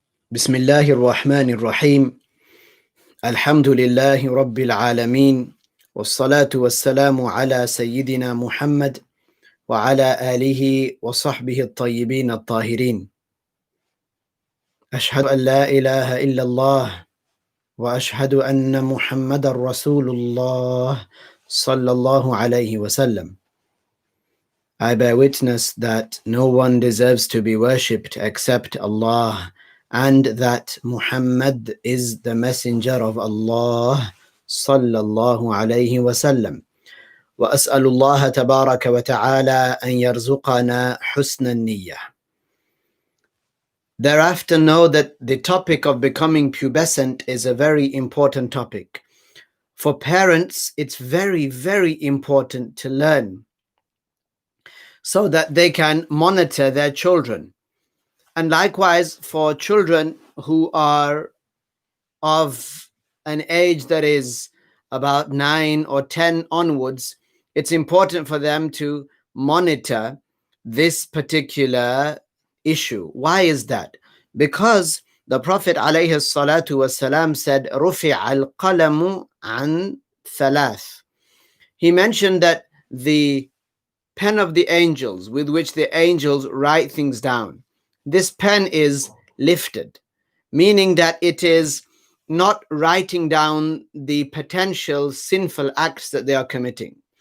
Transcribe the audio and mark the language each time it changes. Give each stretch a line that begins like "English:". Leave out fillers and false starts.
Arabic: بسم الله الرحمن الرحيم الحمد لله رب العالمين والصلاة والسلام على سيدنا محمد وعلى آله وصحبه الطيبين الطاهرين أشهد أن لا إله إلا الله وأشهد أن محمد رسول الله صلى الله عليه وسلم.
English: I bear witness that no one deserves to be worshipped except Allah, and that Muhammad is the messenger of Allah sallallahu alayhi wasallam.
Arabic: وأسأل الله تبارك وتعالى أن يرزقنا حسن النية.
English: Thereafter, know that the topic of becoming pubescent is a very important topic. For parents, it's very, very important to learn so that they can monitor their children. And likewise, for children who are of an age that is about 9 or 10 onwards, it's important for them to monitor this particular issue. Why is that? Because the Prophet ﷺ said,
Arabic: رُفِعَ الْقَلَمُ عَنْ ثَلَاثٍ.
English: He mentioned that the pen of the angels with which the angels write things down, this pen is lifted, meaning that it is not writing down the potential sinful acts that they are committing.